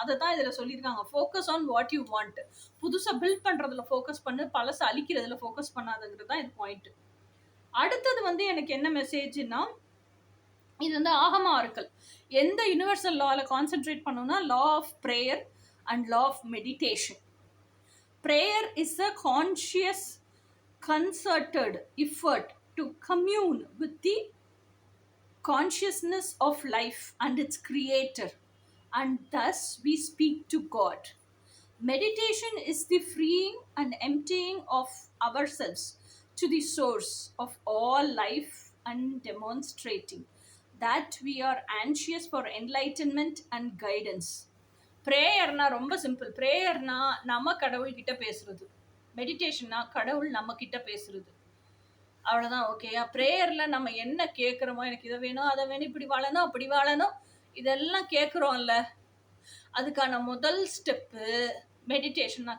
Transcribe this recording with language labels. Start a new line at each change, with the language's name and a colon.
Tamil: அதை தான் இதில் சொல்லியிருக்காங்க,
English: Focus on what you want.
Tamil: புதுசாக பில்ட் பண்ணுறதுல ஃபோக்கஸ் பண்ணு, பழசை அழிக்கிறதுல ஃபோக்கஸ் பண்ணாதுங்கிறது தான் இது பாயிண்ட். அடுத்தது வந்து எனக்கு என்ன மெசேஜ்னா, இது வந்து ஆகமா ஆர்க்கல். எந்த யூனிவர்சல் லாவில் கான்சென்ட்ரேட் பண்ணோம்னா,
English: Law of prayer and law of meditation. Prayer is a conscious, concerted effort to commune with the consciousness of life and its creator, and thus we speak to God. Meditation is the freeing and emptying of ourselves to the source of all life and demonstrating that we are anxious for enlightenment and guidance.
Tamil: ப்ரேயர்னா ரொம்ப simple. ப்ரேயர்னா நம்ம கடவுள்கிட்ட பேசுறது, மெடிடேஷன்னா கடவுள் நம்ம கிட்ட பேசுறது, அவ்வளோதான். ஓகேயா? ப்ரேயரில் நம்ம என்ன கேட்குறோமோ, எனக்கு இதை வேணும் அதை வேணும், இப்படி வாழணும் அப்படி வாழணும், இதெல்லாம் கேட்குறோம்ல, அதுக்கான முதல் ஸ்டெப்பு மெடிடேஷன்.